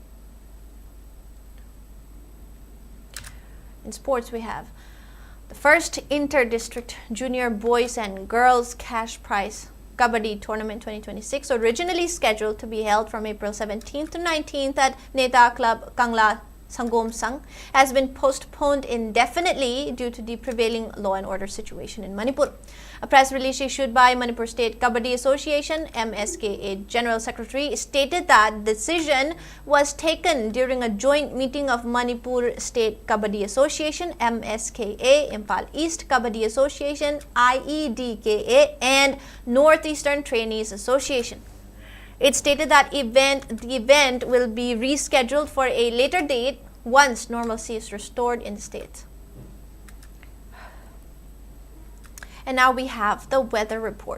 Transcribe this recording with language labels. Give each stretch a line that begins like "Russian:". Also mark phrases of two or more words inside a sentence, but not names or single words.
English: In sports, we have the first inter-district junior boys and girls cash prize Kabaddi Tournament 2026, originally scheduled to be held from April 17th to 19th at Neta Club Kangla Sangom Sang, has been postponed indefinitely due to the prevailing law and order situation in Manipur. A press release issued by Manipur State Kabaddi Association MSKA General Secretary stated that the decision was taken during a joint meeting of Manipur State Kabaddi Association MSKA, Imphal East Kabaddi Association IEDKA, and Northeastern Trainees Association. It stated that the event will be rescheduled for a later date once normalcy is restored in the state. And now we have the weather report.